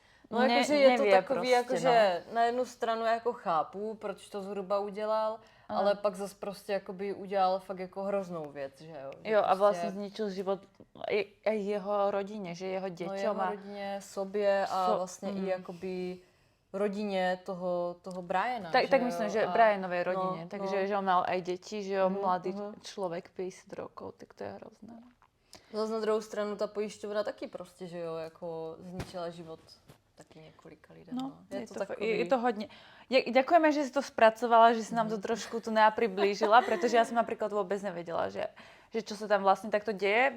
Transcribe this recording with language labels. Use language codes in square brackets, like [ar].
[cs] jakože je to takový, prostě, jakože na jednu stranu jako chápu, proč to zhruba udělal, ale pak zase prostě jakoby udělal fakt jako hroznou věc, že jo. Že Jo, a prostě, [sk] vlastne zničil život aj jeho rodine, že jeho no, deťom. [cs] jeho rodině, sobě a vlastně i Mhm. jakoby rodině toho Briana. [sk] Tak myslím, že Brianovej rodine. no, Takže že on mal aj deti, že on Mhm, mladý mhm. človek 50 rokov, tak to je hrozné. [cs] Zase na druhou stranu ta pojišťovna taky prostě, že jo, jako zničila život taky několika lidem. No, Je to takový... [sk] je to hodne. Ďakujeme, že si to spracovala, že si nám to trošku tu priblížila, pretože ja som napríklad vôbec nevedela, že čo sa tam vlastne takto deje.